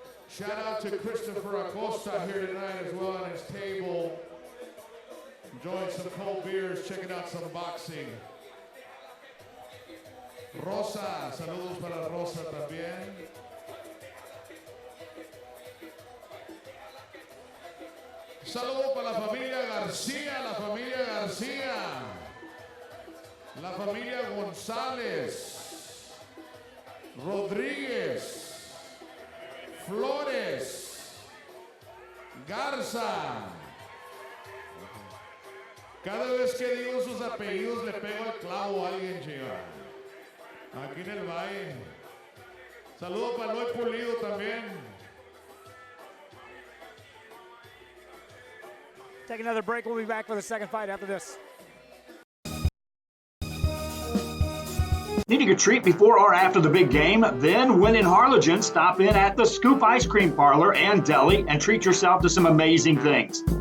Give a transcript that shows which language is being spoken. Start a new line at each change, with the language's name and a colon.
English: Shout out to Christopher Acosta here tonight as well on his table. Enjoying some cold beers, checking out some boxing.
Spanish: Rosa, saludos para Rosa también. Saludos para la familia García, la familia González, Rodríguez, Flores, Garza. Cada vez que digo sus apellidos le pego el clavo a alguien, chiva. Aquí en el valle. Saludos para Noé Pulido también.
English: Take another break. We'll be back for the second fight after this. Needing a treat before or after the big game? Then, when in Harlingen, stop in at the Scoop Ice Cream Parlor and Deli and treat yourself to some amazing things.